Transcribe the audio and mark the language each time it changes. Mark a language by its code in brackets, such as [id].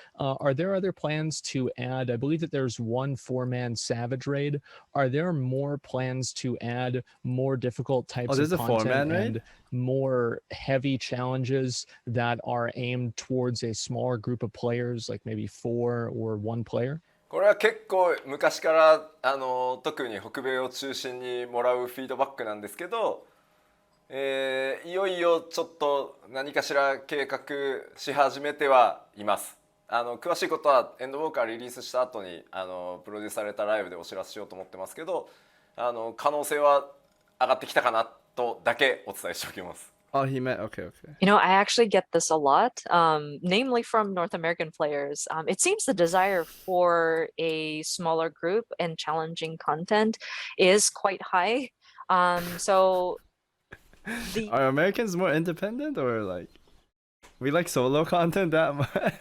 [en] Are there other plans to add? I believe that there's one 4-man Savage raid. Are there more plans to add more difficult types of content and more heavy challenges that are aimed towards a smaller group of players, like maybe 4 or 1 player? [ja] これは結構昔から特に北米を中心にもらうフィードバックなんですけど、いよいよちょっと何かしら計画し始めてはいます。詳しいことはエンドウォーカーリリースした後にプロデュースされたライブでお知らせしようと思ってますけど、可能性は上がってきたかなとだけお伝えしておきます。 [en] Oh, he meant okay. You know, I actually get this a lot, namely from North American players. It seems the desire for a smaller group and challenging content is quite high. So are Americans more independent, or like we like solo content that much?